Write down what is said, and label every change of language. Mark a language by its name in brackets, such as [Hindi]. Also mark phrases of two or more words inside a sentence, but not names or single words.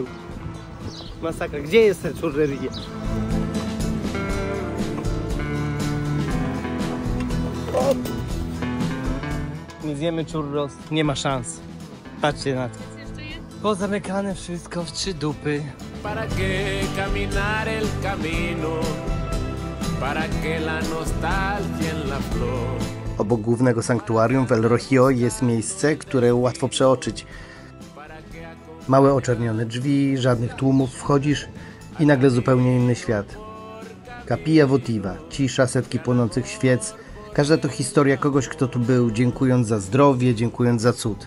[Polish] Masakra. Gdzie jest ta churreria? Nie zjemy churros. Nie ma szans. Patrzcie na to. Pozamykane wszystko w 3 dupy. [Spanish] ¿Para qué caminar el camino? ¿Para qué la nostalgia en la flor? [Polish] Obok głównego sanktuarium w El Rojillo jest miejsce, które łatwo przeoczyć. Małe oczernione drzwi, żadnych tłumów, wchodzisz i nagle zupełnie inny świat. [Spanish] Capilla votiva, [Polish] cisza, setki płonących świec. Każda to historia kogoś, kto tu był, dziękując za zdrowie, dziękując za cud.